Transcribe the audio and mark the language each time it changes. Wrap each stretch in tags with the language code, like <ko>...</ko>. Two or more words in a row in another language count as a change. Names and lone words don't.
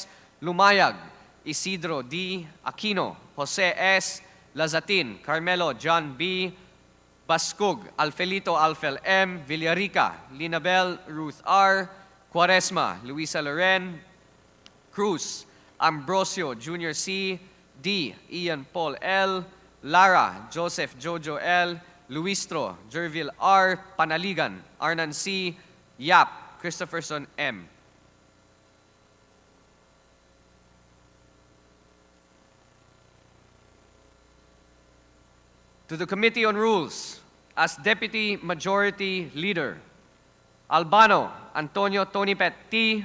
<en>Lumayag, Isidro D. Aquino, Jose S. Lazatin, Carmelo John B. Bascug, Alfelito Alfel M. Villarica, Linabel Ruth R. Quaresma, Luisa Loren Cruz, Ambrosio Jr. C. D. Ian Paul L. Lara Joseph Jojo L. Luistro Jervil R. Panaligan, Arnan C. Yap, Christopherson M. To the Committee on Rules, as Deputy Majority Leader, Albano Antonio Tonipet T.</en>